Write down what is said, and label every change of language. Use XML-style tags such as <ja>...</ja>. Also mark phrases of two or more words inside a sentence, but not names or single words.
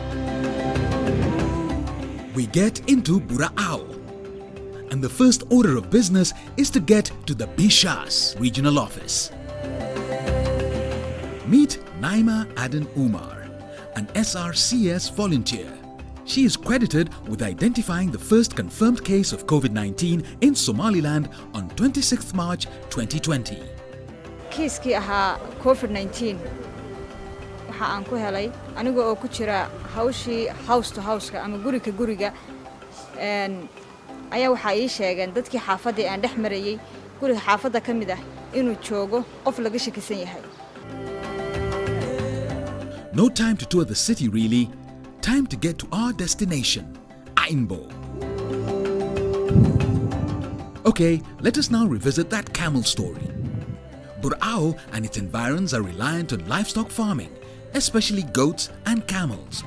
<en>We get into Burao, and the first order of business is to get to the Bishas regional office. Meet Naima Aden Umar, an SRCS volunteer. She is credited with identifying the first confirmed case of COVID-19 in Somaliland on 26th March 2020.</en> <so>Kiiskii ahaa COVID-19 waxa aan ku helay aniga oo ku jira hawshii</so> <en>house to house</en> <so>ama guriga guriga ayaa waxa ay sheegeen dadkii xaafadda aan dhex marayay guriga xaafadda kamid ah inuu joogo qof laga shakisan yahay.</so> <en>No time to tour the city really. Time to get to our destination, Ainbo. Okay, let us now revisit that camel story. Burao and its environs are reliant on livestock farming, especially goats and camels.</en>